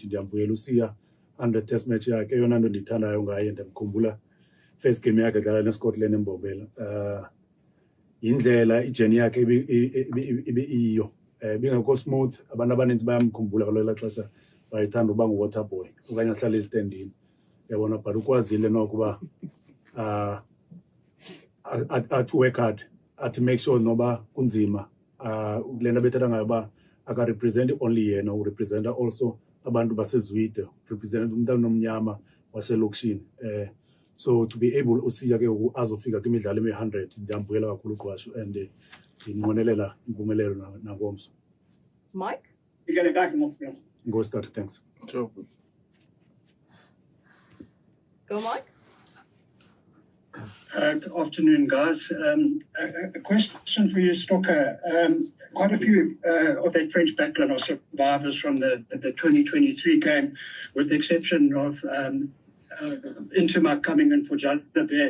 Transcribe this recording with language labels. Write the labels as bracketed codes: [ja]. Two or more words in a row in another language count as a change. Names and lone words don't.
[xh] Ndiyamvuyela uSiya 100 [en] test match [xh] yakhe eyona nto ndiyithandayo ngaye ndiyamkhumbula [en] first game [xh] yakhe edlala neScotland eMbombela indlela ijeni yakhe ibe iyo bingekho smooth abantu abaninzi bayamkhumbula kaloo xesha bayithanda uba ngu- [en] water boy [xh] okanye ahlale ezitendini yabona but ukwazile nokuba athi [en] work hard [xh] athi [en] make sure [xh] noba kunzima le nto bethetha ngayo uba akarepresenti only yena urepresenta also abantu basezwide represent umntana omnyama waselokishini [en] so to be able [xh] uSiya ke azofika kwimidlalo emi-100 ndiyamvuyela kakhulu uGqwashu and ndinqwenelela impumelelo nangomso. [en] Mike? Go start, thanks. Sure. Go Mike. Good afternoon, guys. A question for you, Stocker. Quite a few of that French background are survivors from the 2023 game, with the exception of Intuma coming in for Jalabert.